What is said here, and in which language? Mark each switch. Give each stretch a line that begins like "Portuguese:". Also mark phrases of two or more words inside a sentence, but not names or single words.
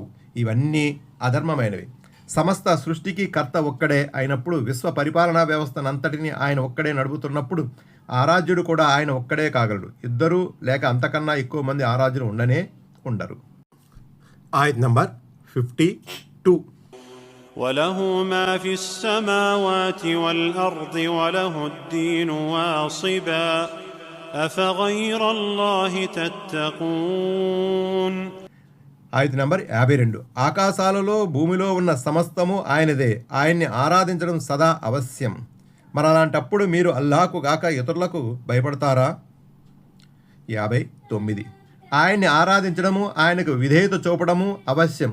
Telugu: ఇవన్నీ అధర్మమైనవి. సమస్త సృష్టికి కర్త ఒక్కడే అయినప్పుడు, విశ్వ పరిపాలనా వ్యవస్థనంతటిని ఆయన ఒక్కడే నడుపుతున్నప్పుడు ఆరాధ్యుడు కూడా ఆయన ఒక్కడే కాగలడు. ఇద్దరు లేక అంతకన్నా ఎక్కువ మంది ఆరాధ్యులు ఉండరు. ఆయత్ నంబర్ 52.
Arabic: وله ما في السماوات والأرض وله الدين واصبا أفغير الله تتقون.
Telugu: ఆయత్ నంబర్ 52. ఆకాశాలలో భూమిలో ఉన్న సమస్తము ఆయనదే. ఆయన్ని ఆరాధించడం సదా అవశ్యం. మరి అలాంటప్పుడు మీరు అల్లాహకు గాక ఇతరులకు భయపడతారా? 59. ఆయన్ని ఆరాధించడము, ఆయనకు విధేయత చూపడము అవశ్యం.